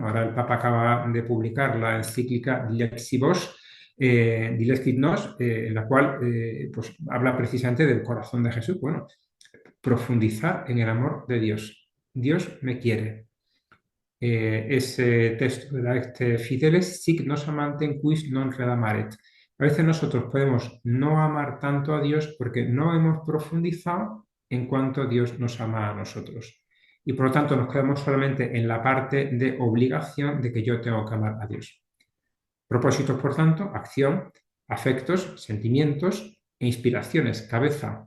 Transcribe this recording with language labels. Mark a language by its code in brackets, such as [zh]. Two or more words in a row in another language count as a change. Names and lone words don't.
[es] Ahora el Papa acaba de publicar la encíclica Lexibus, Dilexit Nos, en la cual pues, habla precisamente del corazón de Jesús. Bueno, profundizar en el amor de Dios. Dios me quiere. Ese texto de la Acte Fideles, [la] sic nos amantem quis non redamaret. [es] A veces nosotros podemos no amar tanto a Dios porque no hemos profundizado en cuanto Dios nos ama a nosotros. Y por lo tanto nos quedamos solamente en la parte de obligación de que yo tengo que amar a Dios. Propósitos, por tanto, acción, afectos, sentimientos e inspiraciones, cabeza.